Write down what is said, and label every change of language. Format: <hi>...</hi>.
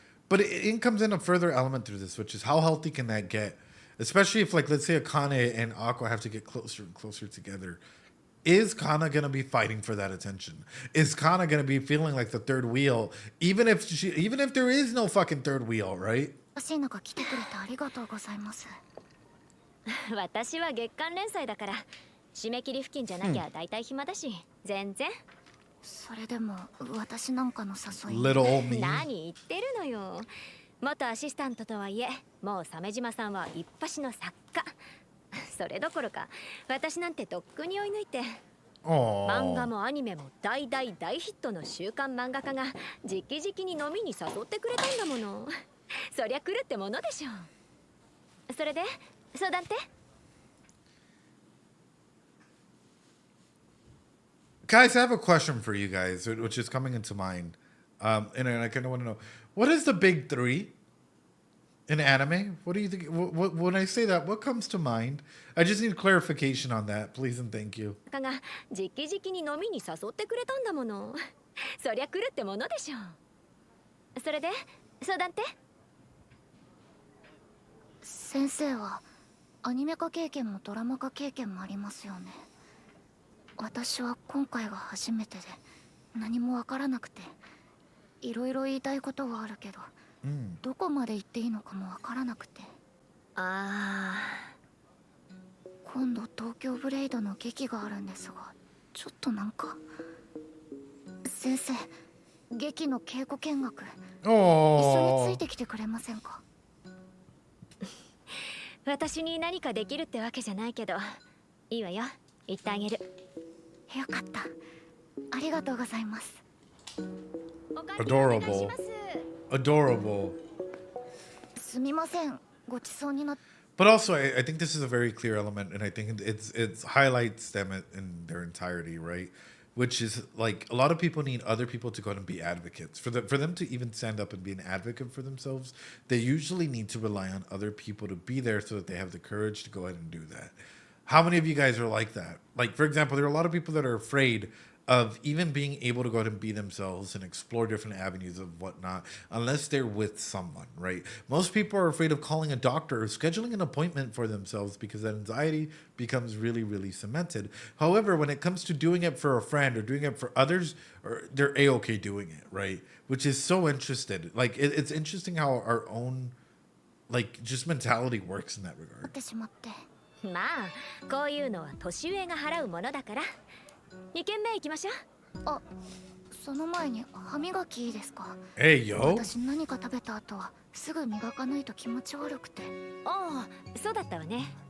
<en>But it comes in a further element through this, which is how healthy can that get? Especially if, like, let's say Akane and Aqua have to get closer and closer together. is Kana gonna be fighting for that attention? Is Kana gonna be feeling like the third wheel, even if there is no fucking third wheel, right?</en> <ja>欲しいのが来てくれてありがとうございます。私は月間連載だから締め切り付近じゃなきゃ大体暇だし、全然。それでも私なんかの誘い。</ja> <en>Little old me.</en> <ja>何言ってるのよ。元アシスタントとはいえ、もう鮫島さんは一発の作家。それどころか私なんてとっくに追い抜いて、漫画</ja> <en>Oh.</en> <ja>もアニメも大大大ヒットの週刊漫画家が直々に飲みに誘ってくれたんだもの。そりゃ来るってものでしょ。それで相談って？</ja> <en>Guys, I have a question for you guys, which is coming into mind. And I kind of want to know, what is the big three in anime? What do you think? When I say that, what comes to mind? I just need clarification on that, please and thank you.</en> <ja>が直々に飲みに誘ってくれたんだもの。そりゃ来るってものでしょ。それで相談って？先生はアニメ化経験もドラマ化経験もありますよね。私は今回が初めてで何もわからなくて、いろいろ言いたいことはあるけど、どこまで言っていいのかもわからなくて。今度東京ブレイドの劇があるんですが、ちょっとなんか先生、劇の稽古見学一緒についてきてくれませんか？私に何かできるってわけじゃないけど、いいわよ、言ってあげる。よかった、ありがとうございます。</ja> <en>Adorable. Adorable.</en> <ja>すみません、ごちそうになって。</ja> <en>But also, I think this is a very clear element, and I think it highlights them in their entirety, right? Which is like a lot of people need other people to go out and be advocates. For them to even stand up and be an advocate for themselves, they usually need to rely on other people to be there so that they have the courage to go ahead and do that. How many of you guys are like that? Like, for example, there are a lot of people that are afraid of even being able to go out and be themselves and explore different avenues of whatnot, unless they're with someone, right? Most people are afraid of calling a doctor or scheduling an appointment for themselves because that anxiety becomes really, really cemented. However, when it comes to doing it for a friend or doing it for others, they're A-okay doing it, right? Which is so interesting. Like, it's interesting how our own, like, just mentality works in that regard.</en> <ja>まあ、こういうのは年上が払うものだから。 2軒目行きましょう。あ、その前に歯磨きいいですか？</ja> <en>Hey, yo.</en> <ja>私何か食べた後はすぐ磨かないと気持ち悪くて。ああ、そうだったわね。</ja>